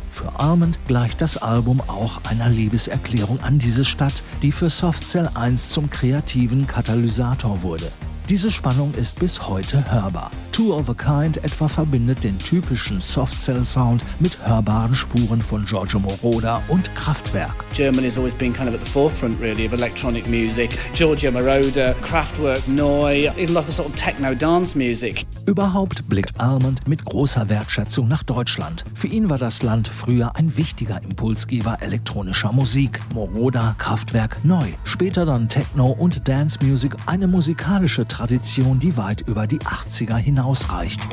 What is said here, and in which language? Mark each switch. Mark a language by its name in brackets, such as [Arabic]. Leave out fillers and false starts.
[German] Für Almond gleicht das Album auch einer Liebeserklärung an diese Stadt, die für Soft Cell einst zum kreativen Katalysator wurde. Diese Spannung ist bis heute hörbar. Two of a Kind etwa verbindet den typischen Soft Cell Sound mit hörbaren Spuren von Giorgio Moroder und Kraftwerk. [English] Germany has always been kind of at the forefront really of electronic music. Giorgio Moroder, Kraftwerk, Neu, even lots of sort of techno dance music. [German] Überhaupt blickt Almond mit großer Wertschätzung nach Deutschland. Für ihn war das Land früher ein wichtiger Impulsgeber elektronischer Musik. Moroder, Kraftwerk, Neu. Später dann Techno und Dance Music, eine musikalische Tradition, die weit über die 80er hinausreicht.